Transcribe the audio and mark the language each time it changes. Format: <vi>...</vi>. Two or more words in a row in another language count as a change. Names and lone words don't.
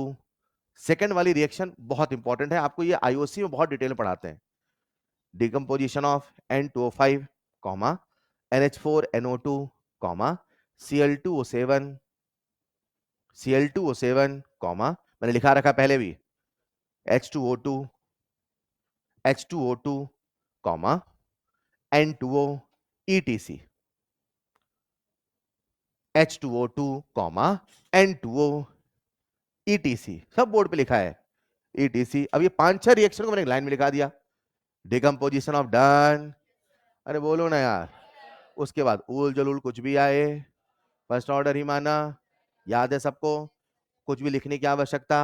<hi>सेकेंड वाली रिएक्शन बहुत इंपॉर्टेंट है, आपको ये आईओसी में बहुत डिटेल में पढ़ाते हैं।</hi> <en>decomposition of</en> <hi>N2O5, NH4NO2, Cl2O7, Cl2O7, मैंने लिखा रखा पहले भी,</hi> <en>H2O2, H2O2, N2O, ETC, H2O2, N2O, ETC,</en> <hi>सब बोर्ड पे लिखा है ETC। अब ये 5-6 रिएक्शन को मैंने लाइन में लिखा दिया।</hi> <en>decomposition of done,</en> <hi>अरे बोलो ना यार। उसके बाद उल जलूल कुछ भी आए,</hi> <en>first order</en> <hi>ही माना, याद है सबको, कुछ भी लिखने की आवश्यकता।</hi>